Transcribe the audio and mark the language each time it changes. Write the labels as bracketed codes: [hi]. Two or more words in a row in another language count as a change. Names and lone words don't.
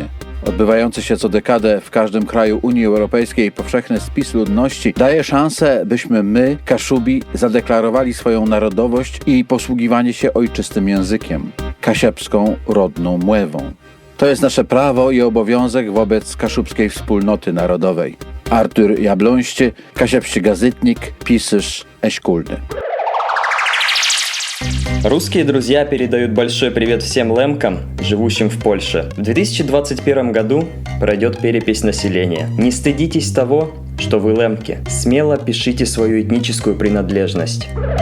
[pl] Odbywający się co dekadę w każdym kraju Unii Europejskiej powszechny spis ludności daje szansę, byśmy my, Kaszubi, zadeklarowali swoją narodowość i posługiwanie się ojczystym językiem, [csb] kasiepską rodną młewą. [pl] To jest nasze prawo i obowiązek wobec kaszubskiej wspólnoty narodowej. [csb] Artur Jabloństy, kasiepski gazetnik, pisarz, eśkulny. [ru] Русские друзья передают большой привет всем лемкам, живущим в Польше. В 2021 году пройдет перепись населения. Не стыдитесь того, что вы лемки. Смело пишите свою этническую принадлежность.